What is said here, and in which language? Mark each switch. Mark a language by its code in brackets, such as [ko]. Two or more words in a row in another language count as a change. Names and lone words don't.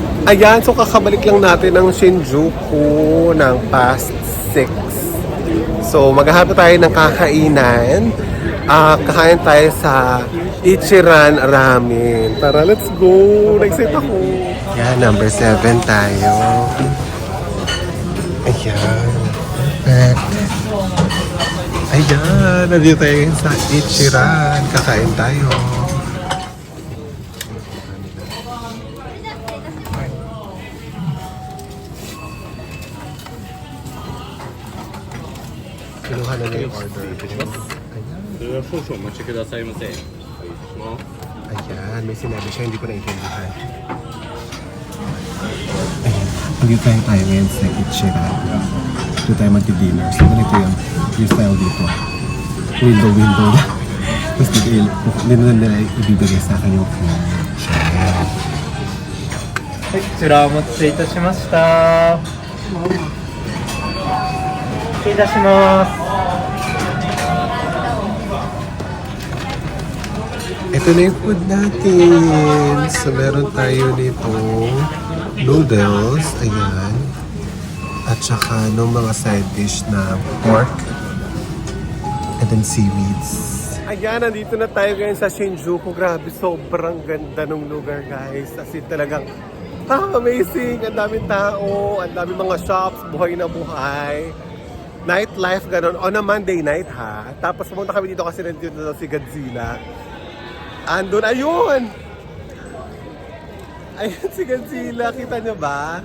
[tl] Ayan, so kakabalik lang natin ng Shinjuku ng past 6. So maghahanap tayo ng kakainan. Kakain tayo sa Ichiran Ramen. Tara, [en] let's go! [tl] Nag-set ako. Yan, number 7 tayo. Ayan. Ayan, nandito tayo sa Ichiran. Kakain tayo. Kinuha na yung order. Ayan. [ja] 少々お待ちくださいませ。はい、します。 [tl] Ayan, may sinabi siya, hindi ko naiintindihan. Ayan, dito tayo ngayon sa Ichiran. Dito tayo magdi-dinner. So, ganito yung style dito. Window na. Tapos dito na nila ibibigay sa akin yung food. Ayan. [ja] はい、こちらお待たせいたしました。失礼いたします。 [tl] Ito na yung food natin. So, meron tayo nito noodles. Ayan. At saka nung mga [en] side dish [tl] na pork. [en] And then seaweeds. [tl] Ayan, nandito na tayo ngayon sa Shinjuku. Grabe, sobrang ganda ng lugar, guys. As in talagang amazing. Ang daming tao, ang daming mga shops, buhay na buhay. Nightlife, ganun. [en] On a Monday night, [tl] ha? Tapos pumunta kami dito kasi nandito na si Godzilla. Andun, ayun! Ayun si Godzilla, kita nyo ba?